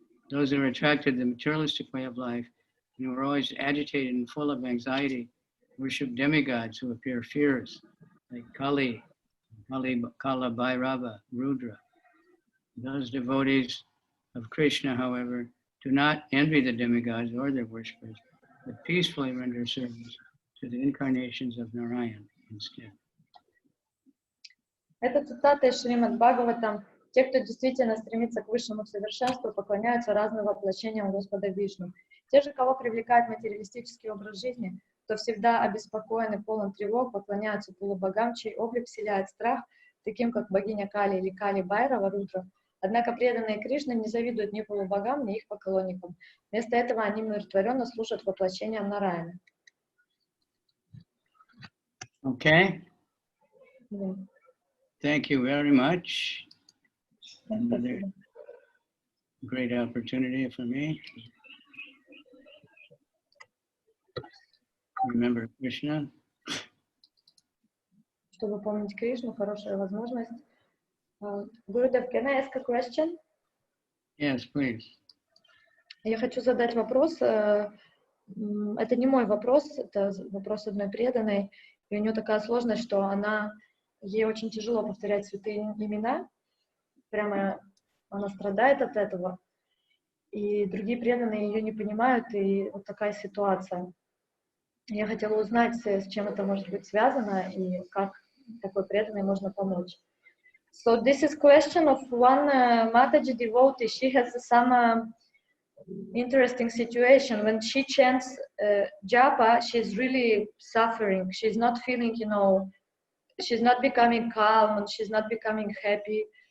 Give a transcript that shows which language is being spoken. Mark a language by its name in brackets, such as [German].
[English] Those who are attracted to the materialistic way of life and who are always agitated and full of anxiety worship demigods who appear fierce, like Kala Bhairava, Rudra. Those devotees of Krishna, however, do not envy the demigods or their worshippers, but peacefully render service to the incarnations of Narayan instead. [Russian] Это цитата из Шримад Бхагаватам. Те, кто действительно стремится к высшему совершенству, поклоняются разным воплощениям Господа Вишну. Те же, кого привлекает материалистический образ жизни, кто всегда обеспокоен и полон тревог, поклоняются полубогам, чей облик вселяет страх, таким как богиня Кали или Кали Байрава, Рудра. Однако преданные Кришны не завидуют ни полубогам, ни их поклонникам. Вместо этого они умиротворенно служат воплощениям Нараяна. [English] Okay. Thank you very much. Another great opportunity for me. Remember Krishna. [Russian] Чтобы помнить Кришну, хорошая возможность. [English] Gurudev, can I ask a question? Yes, please. [Russian] Я хочу задать вопрос. Это не мой вопрос, это вопрос одной преданной. И у нее такая сложность, что ей очень тяжело повторять святые имена. Прямо она страдает от этого. И другие преданные ее не понимают, и вот такая ситуация. Я хотела узнать, с чем это может быть связано, и как такой преданной можно помочь. [English] So this is question of one Mataji devotee. She has some interesting situation. When she chants japa, she's really suffering. She's not feeling, she's not becoming calm, and she's not becoming happy.